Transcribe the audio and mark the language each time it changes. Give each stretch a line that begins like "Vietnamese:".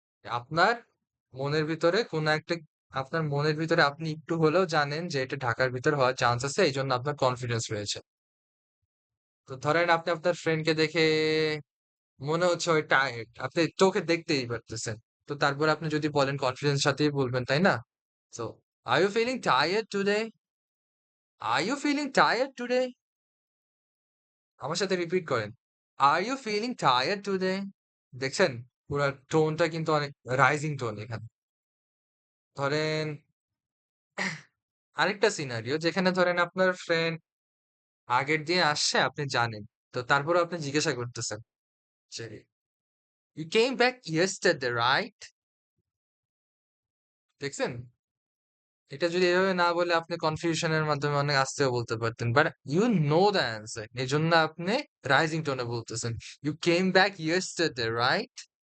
Bangla: আপনার মনের ভিতরে কোনো একটা আপনার মনের ভিতরে আপনি একটু হলেও জানেন যে এটা ঢাকার ভিতরে হওয়ার চান্স আছে, এইজন্য আপনার কনফিডেন্স রয়েছে। তো ধরেন আপনি আপনার ফ্রেন্ডকে দেখে মনে হচ্ছে ওই টায়ার্ড। আপনি চোখে দেখতেই পারতেছেন। তো তারপরে আপনি যদি বলেন কনফিডেন্স সাথেই বলবেন, তাই না?
English: So, "Are you feeling tired today? Are you feeling tired today?"
Bangla: আমার সাথে রিপিট করেন।
English: "Are you feeling tired today?"
Bangla: দেখছেন? পুরা টোনটা কিন্তু অনেক রাইজিং টোন এখানে। ধরেন আরেকটা সিনারিও যেখানে ধরেন আপনার ফ্রেন্ড আগের দিন আসছে আপনি জানেন। তো তারপরেও আপনি জিজ্ঞাসা করতেছেন যে,
English: "You came back yesterday, right?"
Bangla: দেখছেন? এটা যদি এভাবে না বলে আপনি কনফিউশন এর মাধ্যমে অনেক আস্তেও বলতে পারতেন।
English: But you know the answer.
Bangla: এজন্য আপনি রাইজিং টোনে বলতেছেন।
English: "You came back yesterday, right?"